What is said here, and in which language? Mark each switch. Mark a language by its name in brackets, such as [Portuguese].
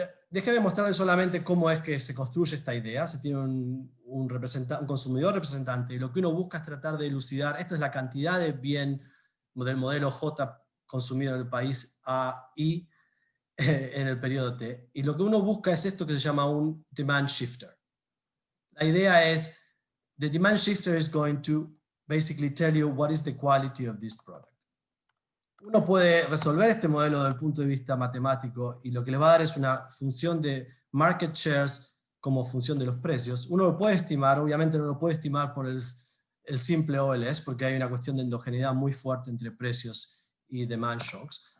[Spanish] Déjeme mostrarles solamente cómo es que se construye esta idea. Se tiene un consumidor representante, y lo que uno busca es tratar de elucidar, esta es la cantidad de bien del modelo J consumido en el país A, I, en el periodo T, y lo que uno busca es esto que se llama un demand shifter. La idea es, [English] the demand shifter is going to basically tell you what is the quality of this product. [Spanish] Uno puede resolver este modelo desde el punto de vista matemático, y lo que le va a dar es una función de market shares como función de los precios. Uno lo puede estimar, obviamente no lo puede estimar por el simple OLS, porque hay una cuestión de endogeneidad muy fuerte entre precios y demand shocks.